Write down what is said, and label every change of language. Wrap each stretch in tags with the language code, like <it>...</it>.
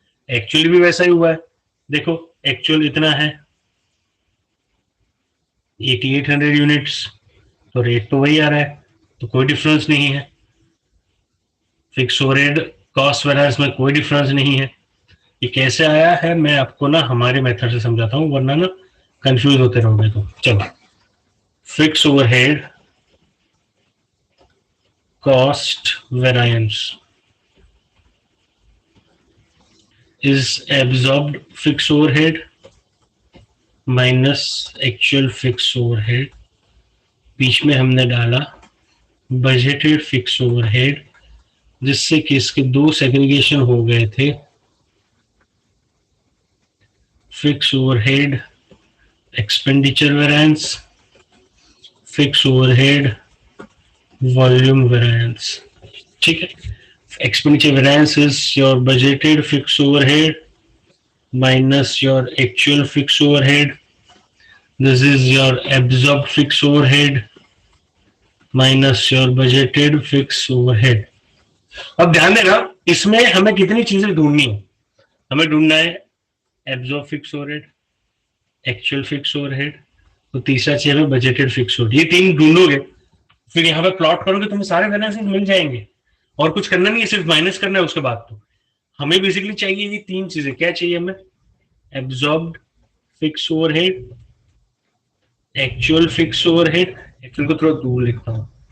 <hi>Actually भी वैसा ही हुआ है. देखो एक्चुअल इतना है 8800 यूनिट्स, तो रेट तो वही आ रहा है, तो कोई डिफरेंस नहीं है. फिक्स ओवरहेड कॉस्ट वेरिएंस में कोई डिफरेंस नहीं है. ये कैसे आया है मैं आपको ना हमारे मेथड से समझाता हूँ, वरना ना कंफ्यूज होते रहोगे. तो चलो,</hi> <en>Fix overhead cost variance is absorbed fixed overhead minus actual fixed overhead.</en> <hi>बीच में हमने डाला बजटेड फिक्स ओवरहेड, जिससे कि इसके दो सेग्रीगेशन हो गए थे.</hi> <en>Fix overhead expenditure variance, fix overhead volume variance.</en> <hi>ठीक है.</hi> <en>Expenditure variance is your budgeted fixed overhead minus your actual fixed overhead. This is your absorbed fixed overhead minus your budgeted fixed overhead.</en> <hi>अब ध्यान देना, इसमें हमें कितनी चीजें ढूंढनी है. हमें ढूंढना है</hi> <en>absorbed fixed overhead, actual fixed overhead,</en> <hi>तो तीसरा चीज है</hi> <en>budgeted fixed overhead.</en> <hi>ये तीन ढूंढोगे, फिर यहाँ पे प्लॉट करोगे, तुम्हें सारे वेरिएंसेस मिल जाएंगे. और कुछ करना नहीं है, सिर्फ माइनस करना है. उसके बाद तो हमें बेसिकली चाहिए ये तीन चीजें. क्या चाहिए हमें?</hi> <en>Absorbed fix overhead, actual fix overhead.</en> <hi>Actual को थोड़ा दूर लिखता हूं.</hi>